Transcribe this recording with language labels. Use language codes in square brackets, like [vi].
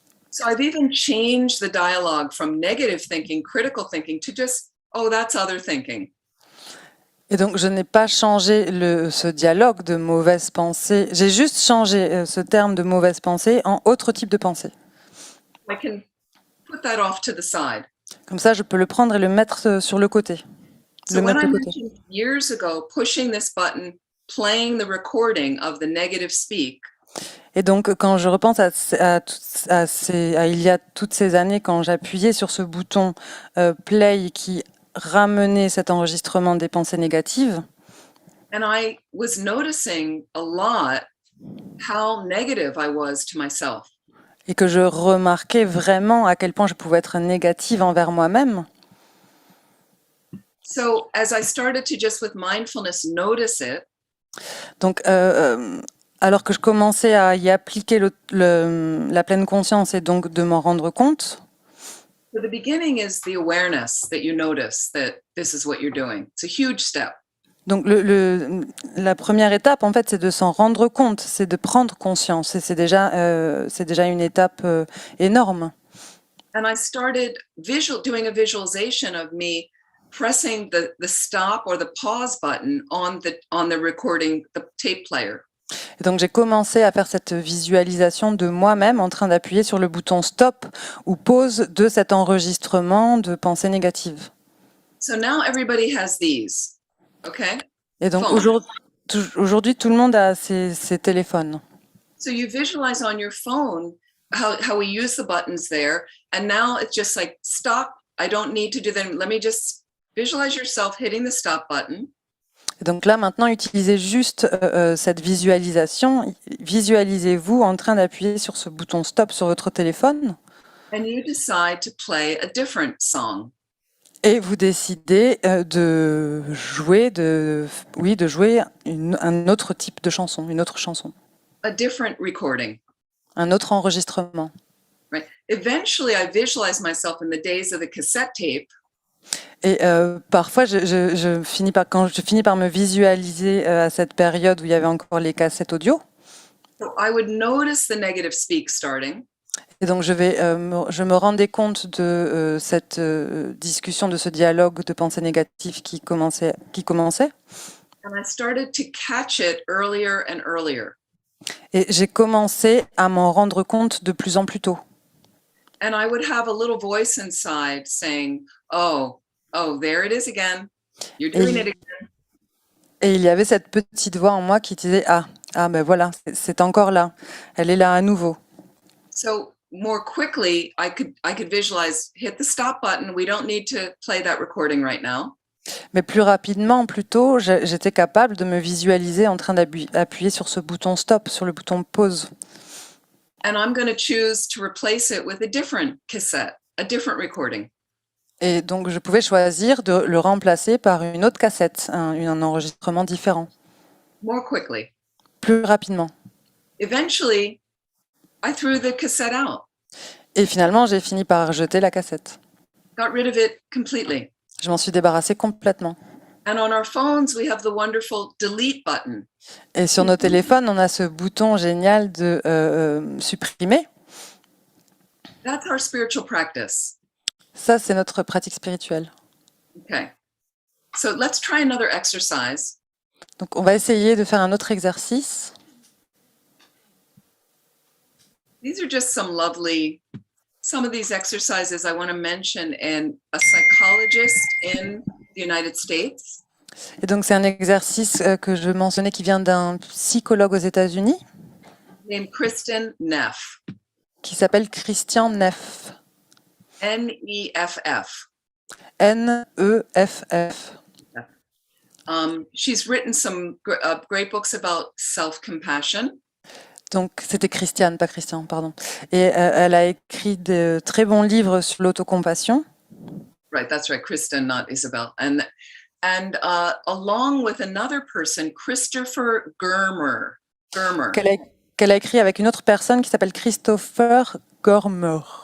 [en] So I've even changed the dialogue from negative thinking, critical thinking, to just, oh, that's other thinking. [fr] Et donc, je n'ai pas changé ce dialogue de mauvaise pensée. J'ai juste changé ce terme de mauvaise pensée en autre type de pensée. [en] I can put that off to the side. [fr] Comme ça, je peux le prendre et le mettre sur le côté. [en] So when I mentioned years ago, pushing this button, playing the recording of the negative speak. [fr] Et donc, quand je repense à il y a toutes ces années, quand j'appuyais sur ce bouton play qui ramenait cet enregistrement des pensées négatives, [en] And I was noticing a lot how negative I was to myself. [fr] et que je remarquais vraiment à quel point je pouvais être négative envers moi-même. [en] So as I started to just with mindfulness notice it. [fr] Donc, alors que je commençais à y appliquer la pleine conscience et donc de m'en rendre compte. [en] So the beginning is the awareness that you notice that this is what you're doing. It's a huge step. [fr] Donc la première étape, en fait, c'est de s'en rendre compte, c'est de prendre conscience. Et c'est déjà une étape énorme. [en] And I started doing a visualization of me pressing the stop or the pause button on the recording, the tape player. [fr] Et donc j'ai commencé à faire cette visualisation de moi-même en train d'appuyer sur le bouton stop ou pause de cet enregistrement de pensées négatives. [en] So now everybody has these, okay? [fr] Et donc aujourd'hui tout le monde a ces téléphones. [en] So you visualize on your phone how we use the buttons there, and now it's just like stop. I don't need to do them. Let me just visualize yourself hitting the stop button. [fr] Et donc là, maintenant, utilisez juste cette visualisation. Visualisez-vous en train d'appuyer sur ce bouton stop sur votre téléphone [en] and you decide to play a different song. [fr] et vous décidez de jouer, de jouer un autre type de chanson, une autre chanson, [en] A different recording. [fr] un autre enregistrement. [en] Right. Eventually, I visualize myself in the days of the cassette tape. [fr] Et parfois, quand je finis par me visualiser à cette période où il y avait encore les cassettes audio. [en] So I would notice the negative speak starting. [fr] Et donc, je me rendais compte de cette discussion, de ce dialogue de pensée négative qui commençait. [en] And I started to catch it earlier and earlier. [fr] Et j'ai commencé à m'en rendre compte de plus en plus tôt. [en] And I would have a little voice inside saying, oh, there it is again. You're doing it again. [fr] Et il y avait cette petite voix en moi qui disait ben voilà, c'est encore là. Elle est là à nouveau. [en] So more quickly, I could visualize, hit the stop button. We don't need to play that recording right now. [fr] Mais plus rapidement, plus tôt, j'étais capable de me visualiser en train d'appuyer sur ce bouton stop, sur le bouton pause. [en] And I'm going to choose to replace it with a different cassette, a different recording. [fr] Et donc, je pouvais choisir de le remplacer par une autre cassette, un enregistrement différent. [en] More quickly. [fr] Plus rapidement. [en] Eventually, I threw the cassette out. [fr] Et finalement, j'ai fini par jeter la cassette. [en] Got rid of it completely. [fr] Je m'en suis débarrassée complètement. [en] And on our phones, we have the wonderful delete button. [fr] Et sur nos téléphones, on a ce bouton génial de supprimer. [en] That's our spiritual practice. [fr] Ça, c'est notre pratique spirituelle. [en] Okay. So let's try another exercise. [fr] Donc, on va essayer de faire un autre exercice. [en] These are just some of these exercises I want to mention, and a psychologist in the United States. [fr] Et donc, c'est un exercice que je mentionnais qui vient d'un psychologue aux États-Unis. [en] Named Kristin Neff. [fr] Qui s'appelle Christian Neff. [en] N-E-F-F. [fr] N-E-F-F. [en] She's written some great books about self-compassion. [fr] Donc, c'était Christiane, pas Christian, pardon. Et elle a écrit de très bons livres sur l'autocompassion. [en] Right, that's right, Kristen, not Isabel. And along with another person, Christopher Germer. [fr] Qu'elle a écrit avec une autre personne qui s'appelle Christopher Germer.